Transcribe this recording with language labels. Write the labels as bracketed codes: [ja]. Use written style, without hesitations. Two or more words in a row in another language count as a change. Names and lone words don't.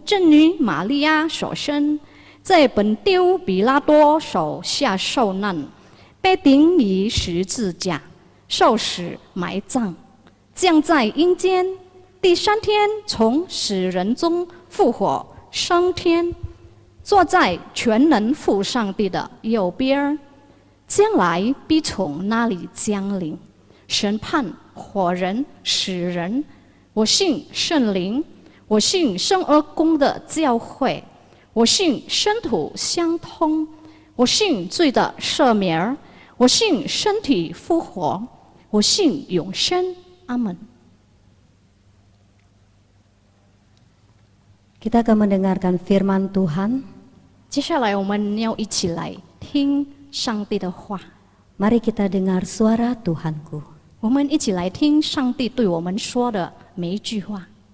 [zh] 真女玛利亚所生，在本丢比拉多手下受难，被钉于十字架，受死埋葬，降在阴间，第三天从死人中复活升天，坐在全能父上帝的右边，将来必从那里降临，审判活人死人。我信圣灵，我信圣而公的教会，我信圣土相通，我信罪的赦免，我信身体复活，我信永生。阿门。 [id] Kita akan mendengarkan firman Tuhan. [zh] 接下来我们要一起来听上帝的话， [id] Mari kita dengar suara Tuhanku. [zh] 我们一起来听上帝对我们说的每一句话。